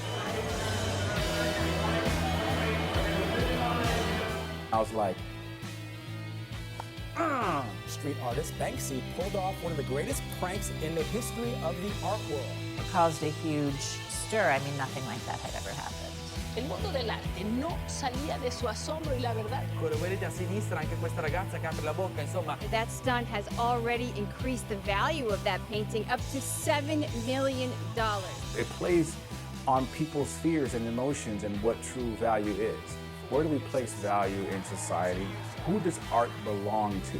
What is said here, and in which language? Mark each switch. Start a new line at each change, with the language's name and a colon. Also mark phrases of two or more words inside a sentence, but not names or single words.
English: I was like, Street artist Banksy pulled off one of the greatest pranks in the history of the art world. It caused a huge stir. I mean, nothing like that had ever happened.
Spanish: El
Italian: mondo dell'arte non
Spanish: salía de su asombro y la verdad.
Italian: Quello vedete a sinistra, anche questa ragazza che apre la bocca, insomma.
English: That stunt has already increased the value of that painting up to $7 million. It plays on people's fears and emotions and what true value is. Where do we place value in society? Who does art belong to?